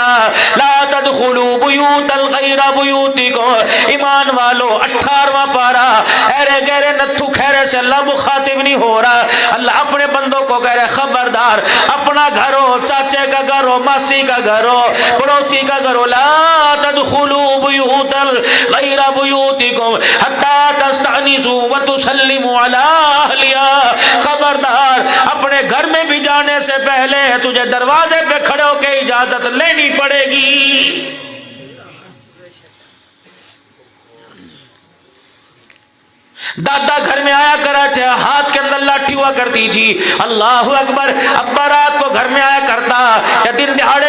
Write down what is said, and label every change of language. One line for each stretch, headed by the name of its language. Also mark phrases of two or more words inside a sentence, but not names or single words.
Arabic: لا تدخلوا بیوتا غیر بیوتکم،
Urdu: ایمان والو 18واں پارہ، ایرے گہرے نتھو خیرے سے اللہ مخاطب نہیں ہو رہا، اللہ اپنے بندوں کو کہہ رہے خبردار، اپنا گھر ہو، چاچے کا گھر ہو، ماسی کا گھر ہو، پڑوسی کا گھر ہو،
Arabic: لا تدخلوا بیوتا غیر بیوتکم حتی تستأنسوا وتسلموا علی اہلہا۔
Urdu: خبردار اپنے گھر میں بھی جانے سے پہلے تجھے دروازے پہ کھڑے ہو کے اجازت لینی پڑے گی۔ دادا گھر میں آیا کرا، ہاتھ کے اندر لاٹھی ہوا کرتی تھی،
Arabic: اللہ اکبر،
Urdu: ابا رات کو گھر میں آیا کرتا یا دن دہاڑے